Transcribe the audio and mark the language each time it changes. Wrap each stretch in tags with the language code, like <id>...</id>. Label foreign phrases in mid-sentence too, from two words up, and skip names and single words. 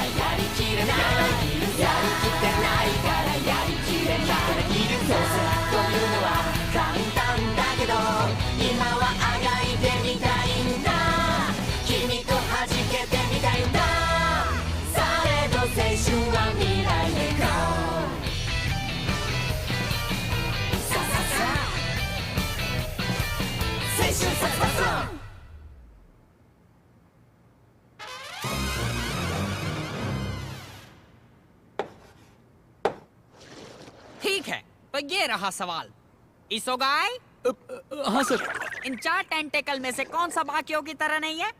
<ja>やりきれないやりきってないからやりきれないどうせというのは簡単だけど今はあがいてみたいんだ君と弾けてみたいんだされど青春は未来へゴーさささ青春さささ</ja> <hi>ठीक है, तो ये रहा सवाल। इसोगाई, हाँ सर। इन 4 टेंटेकल में से कौन सा बाकियों की तरह नहीं है?</hi>